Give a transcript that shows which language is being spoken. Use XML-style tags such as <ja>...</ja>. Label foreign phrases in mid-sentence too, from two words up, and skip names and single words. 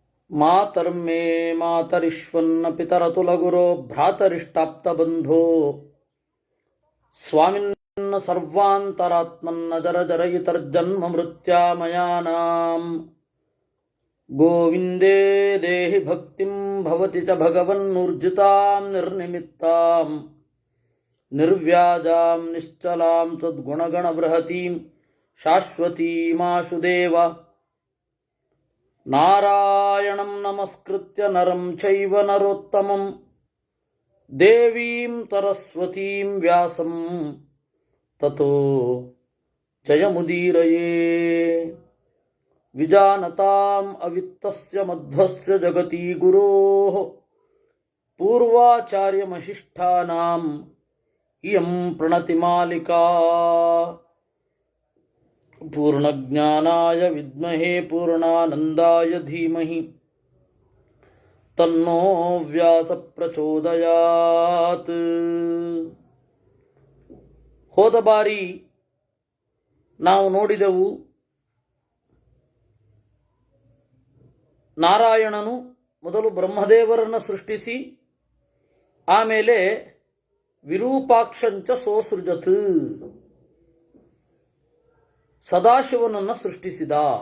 <sa>मातर्मे मातरिश्वन्न पितरतुलगुरो भ्रातरिष्टाप्तबन्धो स्वामिन्न सर्वान्तरात्मन्न जरजरयितर्जन्म मृत्यामयानां गोविन्दे देहि भक्तिं भवति च भगवन्नूर्जितां निर्निमित्तां निर्व्याजां निश्चलां तद्गुणगणबृहतीं शाश्वतीमाशु देव नारायणं नमस्कृत्य नरं चैव नरोत्तमं देवीं सरस्वतीं व्यासं ततो जयमुदीरये विजानतां अवित्तस्य मध्वस्य जगति गुरोः पूर्वाचार्यमशिष्टानां इयं प्रणतिमालिका पूर्णज्ञानाय विद्महे पूर्णानन्दाय धीमहि तन्नो व्यास प्रचोदयात्.</sa> <kn>ಹೋದ ಬಾರಿ ನಾವು ನೋಡಿದೆವು, ನಾರಾಯಣನು ಮೊದಲು ಬ್ರಹ್ಮದೇವರನ್ನು ಸೃಷ್ಟಿಸಿ ಆಮೇಲೆ</kn> <sa>विरूपाक्षंच सोसृजत्</sa> <kn>ಸದಾಶಿವನನ್ನು ಸೃಷ್ಟಿಸಿದ.</kn>